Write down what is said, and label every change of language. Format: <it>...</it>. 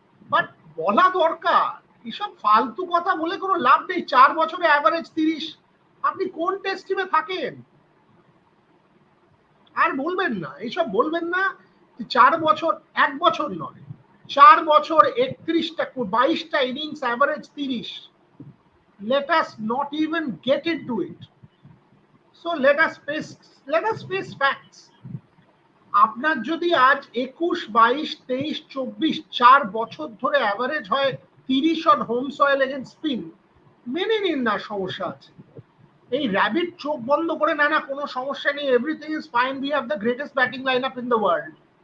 <bn>But বলা দরকার, এসব ফালতু কথা বলে কোনো লাভ নেই। 4 বছরে অ্যাভারেজ 30, আপনি কোন টেস্ট টিমে থাকেন? আর বলবেন না, এইসব বলবেন না। 4 বছর, 1 বছর নয়, 4 বছর 31টা 22টা innings average 30।</bn> <en>let us not even get into it. So let us face facts.</en> <bn>আপনার যদি আজ 21, 22, 23, 24 4 বছর ধরে অ্যাভারেজ হয় 30</bn> <en>on home soil against spin,</en> <bn>মেনে নিন না সমস্যা আছে। এই র‍্যাবিট চোখ বন্ধ করে না কোনো সমস্যা নেই,</bn> <en>Everything is fine, we have the greatest batting line up in the world.</en>